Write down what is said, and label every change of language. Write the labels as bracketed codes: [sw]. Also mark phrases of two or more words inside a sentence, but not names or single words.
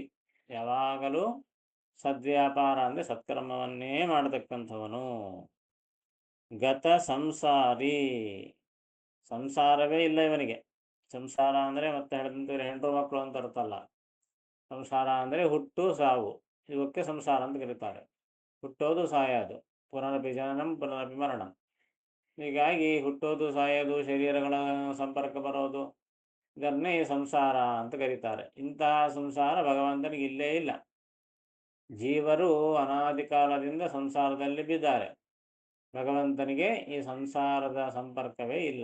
[kn] ಯಾವಾಗಲೂ ಸದ್ವ್ಯಾಪಾರ ಅಂದರೆ ಸತ್ಕರ್ಮವನ್ನೇ ಮಾಡತಕ್ಕಂಥವನು. ಗತ ಸಂಸಾರಿ, ಸಂಸಾರವೇ ಇಲ್ಲ ಇವನಿಗೆ. ಸಂಸಾರ ಅಂದರೆ ಮತ್ತೆ ಹೇಳಿದಂತೆ ಹೆಂಡರು ಮಕ್ಕಳು ಅಂತ ಅರ್ಥಲ್ಲ. ಸಂಸಾರ ಅಂದರೆ ಹುಟ್ಟು ಸಾವು, ಇವಕ್ಕೆ ಸಂಸಾರ ಅಂತ ಕರೀತಾರೆ. ಹುಟ್ಟೋದು ಸಾಯೋದು, [sa] ಪುನರಪಿ ಜನನಂ ಪುನರಪಿ ಮರಣಂ. [kn] ಹೀಗಾಗಿ ಹುಟ್ಟೋದು ಸಾಯೋದು, ಶರೀರಗಳ ಸಂಪರ್ಕ ಬರೋದು, ಇದನ್ನೇ ಈ ಸಂಸಾರ ಅಂತ ಕರೀತಾರೆ. ಇಂತಹ ಸಂಸಾರ ಭಗವಂತನಿಗೆ ಇಲ್ಲೇ ಇಲ್ಲ. ಜೀವರು ಅನಾದಿ ಕಾಲದಿಂದ ಸಂಸಾರದಲ್ಲಿ ಬಿದ್ದಾರೆ. ಭಗವಂತನಿಗೆ ಈ ಸಂಸಾರದ ಸಂಪರ್ಕವೇ ಇಲ್ಲ.